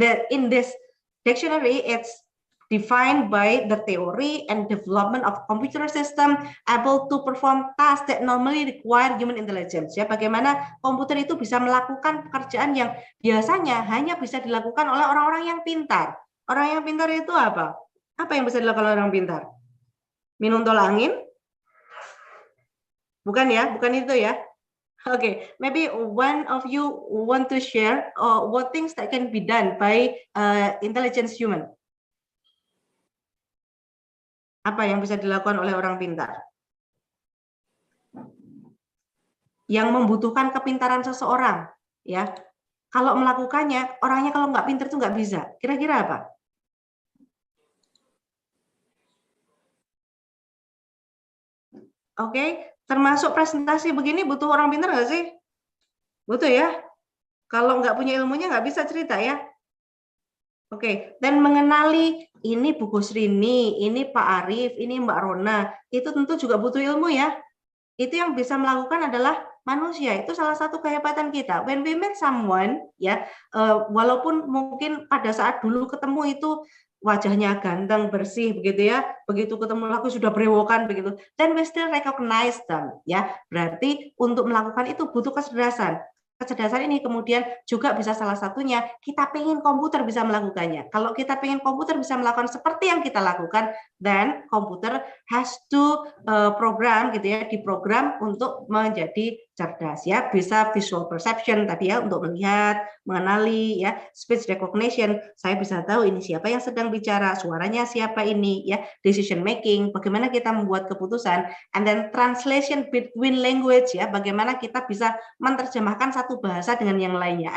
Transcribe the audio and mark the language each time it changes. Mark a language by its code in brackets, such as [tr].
[en] In this dictionary it's defined by the theory and development of computer system able to perform tasks that normally require human intelligence. [id] Ya, bagaimana komputer itu bisa melakukan pekerjaan yang biasanya hanya bisa dilakukan oleh orang-orang yang pintar. Orang yang pintar itu apa? Apa yang bisa dilakukan oleh orang pintar? Minum tol angin? Bukan ya, bukan itu ya. [en] Okay, maybe one of you want to share what things that can be done by intelligence human. [id] Apa yang bisa dilakukan oleh orang pintar? Yang membutuhkan kepintaran seseorang, ya. Kalau melakukannya, orangnya kalau nggak pintar tuh nggak bisa. Kira-kira apa? Oke, termasuk presentasi begini butuh orang pintar nggak sih? Butuh ya. Kalau nggak punya ilmunya nggak bisa cerita ya. Oke, dan mengenali ini Bu Gusrini, ini Pak Arif, ini Mbak Rona, itu tentu juga butuh ilmu ya. Itu yang bisa melakukan adalah manusia. Itu salah satu kehebatan kita. [en] When we meet someone, [id] ya, walaupun mungkin pada saat dulu ketemu itu wajahnya ganteng, bersih, begitu ya. Begitu ketemu lagi sudah berewokan begitu. [en] Then we still recognize them, ya. [id] Berarti untuk melakukan itu butuh kecerdasan. Kecerdasan ini kemudian juga bisa salah satunya kita pengen komputer bisa melakukannya. Kalau kita pengen komputer bisa melakukan seperti yang kita lakukan, then komputer [en] has to program [id] gitu ya, diprogram untuk menjadi cerdas ya, bisa visual perception tadi ya, untuk melihat, mengenali ya, speech recognition, saya bisa tahu ini siapa yang sedang bicara, suaranya siapa ini ya, decision making, bagaimana kita membuat keputusan, [en] and then translation between language [id] ya, bagaimana kita bisa menerjemahkan satu bahasa dengan yang lainnya.